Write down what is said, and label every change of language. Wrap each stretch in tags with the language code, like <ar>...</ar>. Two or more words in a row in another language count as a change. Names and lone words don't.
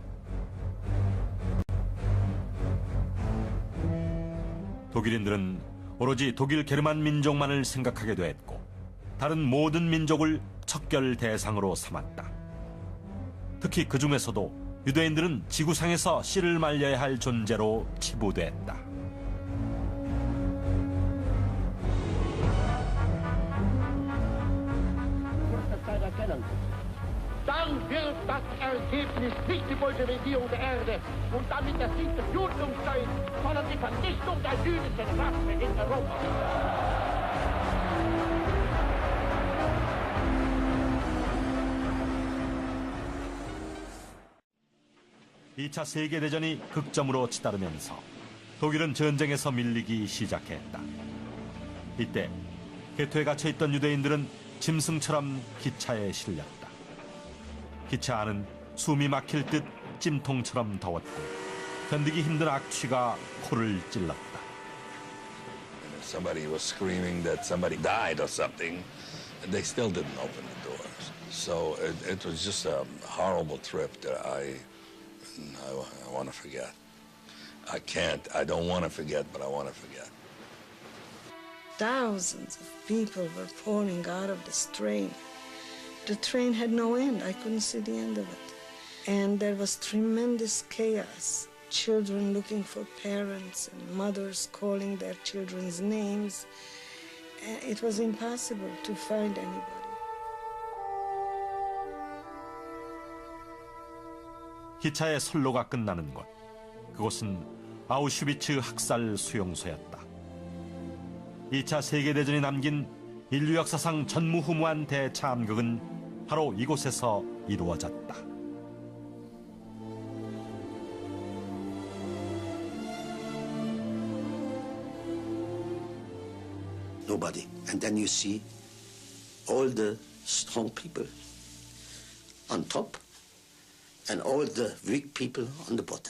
<ko>독일인들은 오로지 독일 게르만 민족만을 생각하게 됐고 다른 모든 민족을 척결 대상으로 삼았다. 특히 그 중에서도 유대인들은 지구상에서 씨를 말려야 할 존재로 치부됐다.</ko> <de>Dann wird das Ergebnis nicht die Bolschewisierung der Erde und damit der Sieg des Judentums sein, sondern die Vernichtung der jüdischen Rasse in Europa.</de> <ko>2차 세계대전이 극점으로 치달으면서 독일은 전쟁에서 밀리기 시작했다. 이때 개토에 갇혀있던 유대인들은 짐승처럼 기차에 실렸다. 기차 안은 숨이 막힐 듯 찜통처럼 더웠고 견디기 힘든 악취가 코를 찔렀다.</ko> <en>Somebody was screaming that somebody died or something, and they still didn't open the doors. So it was just a horrible trip that I want to forget. I can't. I don't want to forget, but I want to forget. Thousands of people were pouring out of this train. The train had no end. I couldn't see the end of it. And there was tremendous chaos. Children looking for parents and mothers calling their children's names. It was impossible to find anybody.</en> <ko>기차의 선로가 끝나는 곳. 그곳은 아우슈비츠 학살 수용소였다. 2차 세계대전이 남긴 인류 역사상 전무후무한 대참극은 바로 이곳에서 이루어졌다.</ko> <en>Nobody. And then you see all the strong people on top and all the weak people on the bottom.</en>